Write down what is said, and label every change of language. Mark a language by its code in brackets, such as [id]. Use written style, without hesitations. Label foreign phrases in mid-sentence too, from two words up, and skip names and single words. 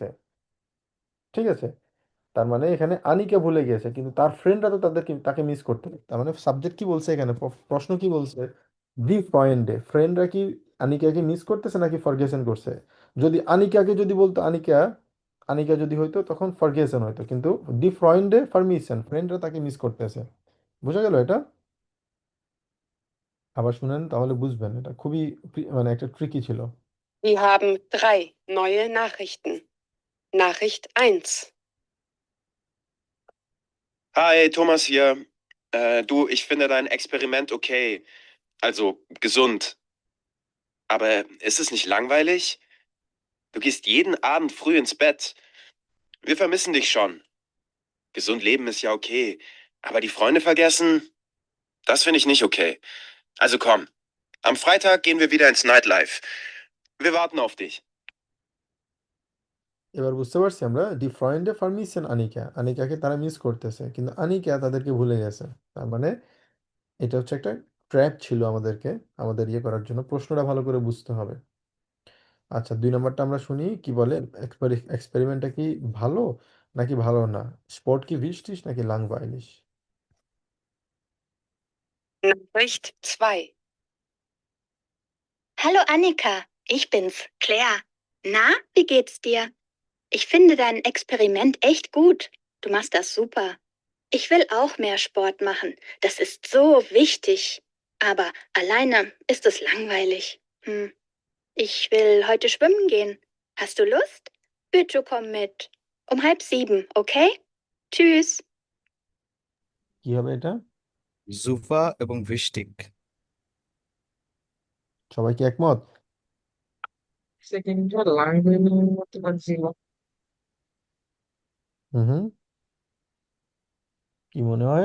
[bn] ঠিক আছে, তার মানে এখানে আনিকা ভুলে গেছে কিন্তু তার ফ্রেন্ডরা তো তাকে মিস করতে, তার মানে সাবজেক্ট কি বলছে এখানে, প্রশ্ন কি বলছে, দি পয়েন্টে ফ্রেন্ডরা কি আনিকাকে মিস করতেছে নাকি ফরগেসন করছে। যদি আনিকাকে যদি বলতো আনিকা, আনিকা যদি হইতো তখন ফরগেসন হইতো, কিন্তু [de] die Freunde vermissen, [bn] ফ্রেন্ডরা তাকে মিস করতেছে। বুঝা গেল এটা, আবার শুনেন তাহলে বুঝবেন, এটা খুবই মানে একটা ট্রিকি ছিল। [de] Sie haben 3 neue Nachrichten. Nachricht 1. Hi, Thomas hier. Du, ich finde dein Experiment okay. Also gesund. Aber ist es nicht langweilig? Du gehst jeden Abend früh ins Bett. Wir vermissen dich schon. Gesund leben ist ja okay. Aber die Freunde vergessen? Das finde ich nicht okay. Also komm, am Freitag gehen wir wieder ins Nightlife. Wir warten auf dich. [bn] এবার বুঝতে পারছি আমরা, [de] die Freunde vermissen [bn] আনিকা, আনিকাকে তারা মিস করতেছে কিন্তু আনিকা তাদেরকে ভুলে গেছে। তার মানে এটা হচ্ছে একটা ট্র্যাপ ছিল আমাদেরকে, আমাদের ইয়ে করার জন্য, প্রশ্নটা ভালো করে বুঝতে হবে। আচ্ছা 2 নম্বরটা আমরা শুনি কি বলে, এক্সপেরিমেন্টটা কি ভালো নাকি ভালো না, স্পট কি ভিস্টিস নাকি লাংবাইলিশ। [de] Nachricht 2. Hallo Annika, ich bin's, Claire. Na, wie geht's dir? Ich finde dein Experiment echt gut. Du machst das super. Ich will auch mehr Sport machen. Das ist so wichtig. Aber alleine ist es langweilig. Ich will heute schwimmen gehen. Hast du Lust? Bitte komm mit. Um 6:30, okay? Tschüss. [bn] কি হবে এটা? জুফা এবং বৃষ্টিক। সবাই কি একমত? সেকেন্ডটা লাইন করতে পারছি না। হুম। কি মনে হয়?